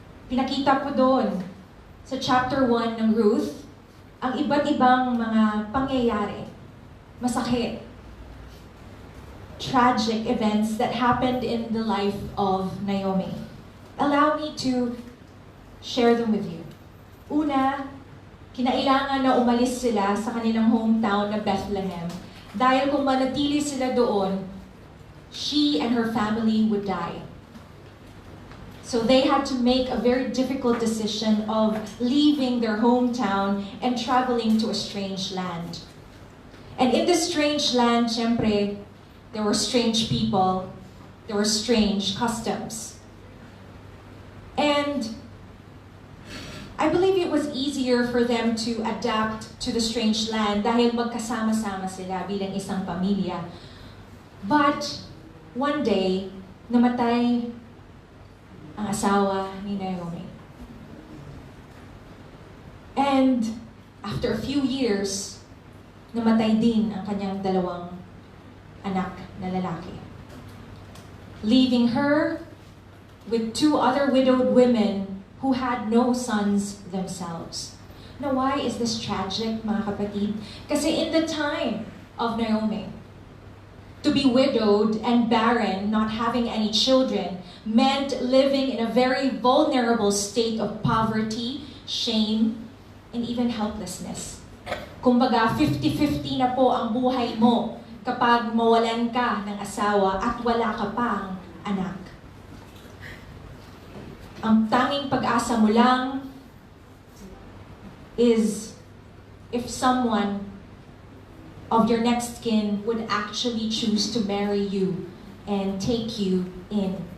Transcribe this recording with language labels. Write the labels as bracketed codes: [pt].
[tl] Pinakita po doon sa chapter 1 ng Ruth ang iba't ibang mga pangyayari, masakit, [en] tragic events that happened in the life of Naomi. Allow me to share them with you. [tl] Una, kinailangan na umalis sila sa kanilang hometown na Bethlehem dahil kung manatili sila doon, [en] she and her family would die. So they had to make a very difficult decision of leaving their hometown and traveling to a strange land. And in this strange land, syempre, there were strange people, there were strange customs. And I believe it was easier for them to adapt to the strange land [tl] dahil magkasama-sama sila bilang isang pamilya. [en] But one day, [tl] namatay ang asawa ni Naomi. [en] And after a few years, [tl] namatay din ang kanyang 2 anak na lalaki. [en] Leaving her with 2 other widowed women who had no sons themselves. Now, why is this tragic, [tl] mga kapatid? [en] Kasi in the time of Naomi, to be widowed and barren, not having any children, meant living in a very vulnerable state of poverty, shame, and even helplessness. [tl] Kumbaga, 50-50 na po ang buhay mo kapag mawalan ka ng asawa at wala ka pang anak. Ang tanging pag-asa mo lang [en] is if someone of your next kin would actually choose to marry you and take you in.